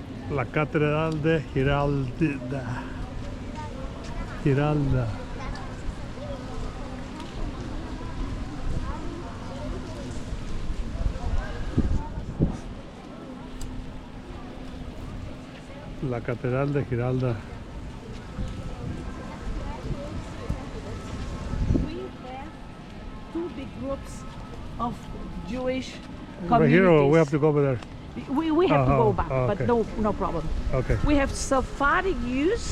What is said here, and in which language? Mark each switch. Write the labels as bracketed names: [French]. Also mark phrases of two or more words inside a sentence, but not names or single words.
[Spanish] La catedral de Gilarda. Gilarda. La catedral de Gilarda. [English] We have two big groups of Jewish But communities. here we have to go over there. We have to go back, okay. but no problem. Okay. We have Sephardic Jews.